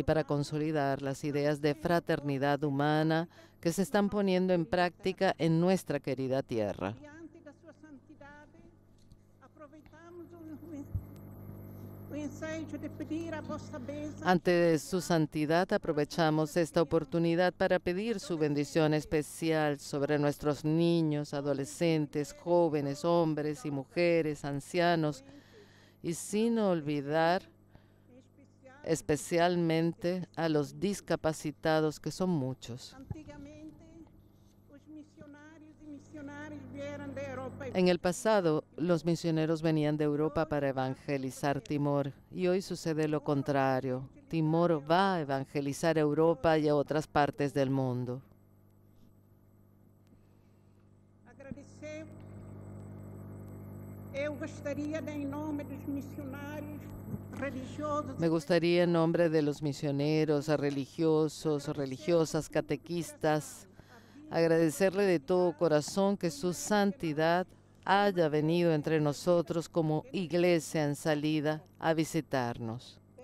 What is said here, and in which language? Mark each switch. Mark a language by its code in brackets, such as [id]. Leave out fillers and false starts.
[es] y para consolidar las ideas de fraternidad humana que se están poniendo en práctica en nuestra querida tierra. [pt] diante da sua santidade, aproveitamos o ensejo de pedir a vossa bênção [es] Ante su santidad aprovechamos esta oportunidad para pedir su bendición especial sobre nuestros niños, adolescentes, jóvenes, hombres y mujeres, ancianos, y sin olvidar especialmente a los discapacitados, que son muchos. [pt] Antigamente, os missionários e missionárias vieram da Europa e [es] En el pasado, los misioneros venían de Europa para evangelizar Timor, y hoy sucede lo contrario. Timor va a evangelizar Europa y a otras partes del mundo. [pt] agradecer. Eu gostaria, de, em nome dos missionários religiosos, [es] Me gustaría, en nombre de los misioneros, religiosos, religiosas, catequistas, agradecerle de todo corazón que su santidad haya venido entre nosotros como iglesia en salida a visitarnos.